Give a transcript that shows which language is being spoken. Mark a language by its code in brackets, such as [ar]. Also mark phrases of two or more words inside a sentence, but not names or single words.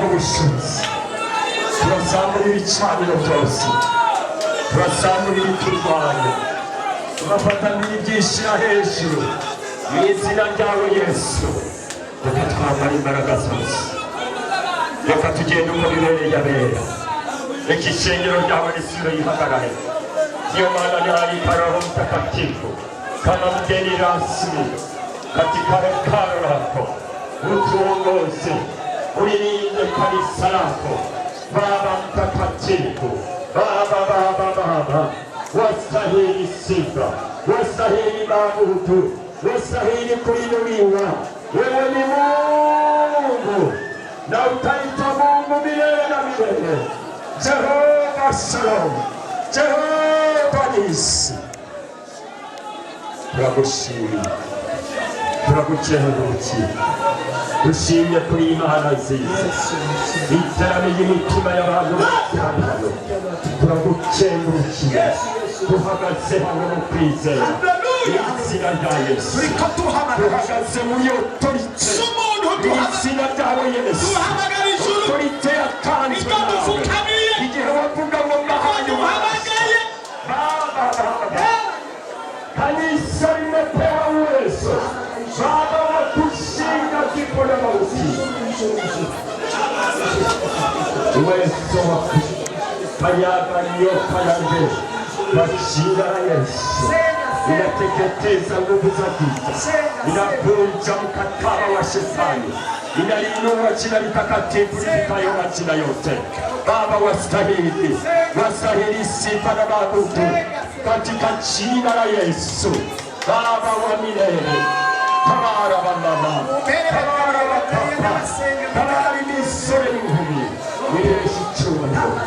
[rw] bushobozi turazamura ibicaniro byose turazamura ibiturwanya tubafatanira ibyishira hejuru mu izina ryawe Yesu reka twambara imbaraga zose reka tugende uko bibereye abera reka ishengero ryawe risubire rihagarare iyo [sw] Mana yari Roho Mtakatifu kama mgeni rasmi katika hekalu lako utuongoze ulilinde kanisa lako Baba Mtakatifu Baba wastahili sifa wastahili maabudu wastahili kuinuliwa wewe ni Mungu na utaitwa Mungu milele na milele Jehova Shalom Jehova Nisi [rw] turagukengurukiye dushimye kuri Imana nziza iteraniye imitima y'abantu bose hano turagukengurukiye duhagaze hano mu kwizera izina rya Yesu duhagaze muri otorite izina ryawe Yesu otorite yatanzwe nawe igihe wavuga ngo mbahaye [sw] kanisa limepewa uwezo Baba wa kushinda kifo na mauti uwezo wa kanyaga nyoka ya mbele kwa jina la Yesu inateketeza nguvu za giza, inavunja mkataba wa shetani, inalinua jina litakatifu lipitayo majina yote. Baba wastahili sifa na maabudu katika jina la Yesu. Baba wa milele, tabara mama, tabara wakapa, tabara misore muhumi, wireshi chuma.